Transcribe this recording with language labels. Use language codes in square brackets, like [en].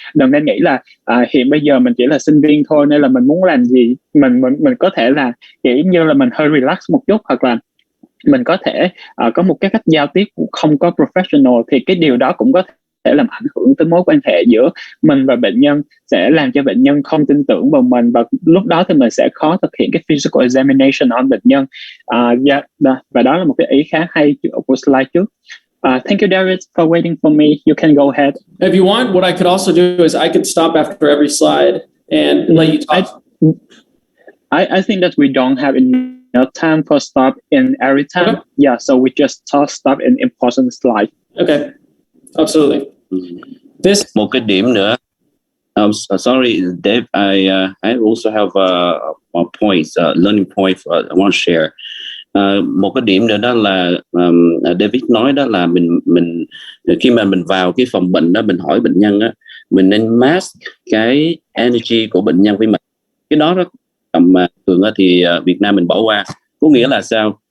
[vi] Đừng nên nghĩ là hiện bây giờ mình chỉ là sinh viên thôi nên là mình muốn làm gì mình có thể là kiểu như là mình hơi relax một chút, hoặc là mình có thể có một cái cách giao tiếp không có professional, thì cái điều đó cũng có thể làm ảnh hưởng tới mối quan hệ giữa mình và bệnh nhân, sẽ làm cho bệnh nhân không tin tưởng vào mình, và lúc đó thì mình sẽ khó thực hiện cái [en] physical examination on [vi] bệnh nhân. Và đó là một cái ý khá hay của slide trước. [en] Thank you, David, for waiting for me. You can go ahead. If you want, what I could also do is I could stop after every slide and let you talk. I think that we don't have enough time for stop in every time. Okay. Yeah, so we just stop in important slide. Okay, absolutely. [vi] Một cái điểm nữa. [en] Sorry, Dave. I also have a point, learning point I want to share. [vi] Một cái điểm nữa đó là David nói đó là mình khi mà mình vào cái phòng bệnh đó, mình hỏi bệnh nhân á, mình nên mask cái energy của bệnh nhân với mình. Cái đó mà thường thì Việt Nam mình bỏ qua. Có nghĩa là sao?